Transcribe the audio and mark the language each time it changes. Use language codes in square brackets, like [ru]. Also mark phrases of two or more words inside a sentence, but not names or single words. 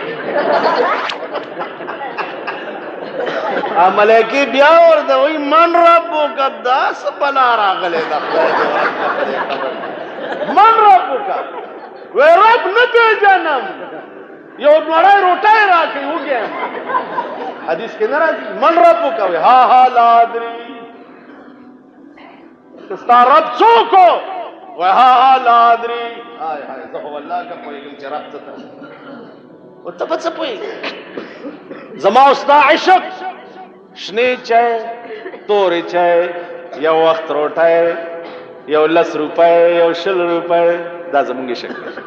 [ps] ملایکې بیا ورته وایي [ar] من ربک [ps] دا څه بلا راغلی ده [ar] من ربک [ps] وی رب نه پېژنم یو وړای روټۍ راکړي وګیم. حدیث کې نه راځي [ar] من ربک [ps] وی ها ها [ar] لا ادري [ps] ستا رب څوک وها [ar] لا ادري [ps] هاي هاي زه والله که پوهېږم چې رب څه ته او ته په څه پوهېږې. زما او ستا عشق شنې چای تورې چای یو وخت روټۍ یو 10 روپۍ یو 20 روپۍ دا زمونږ عشق دی.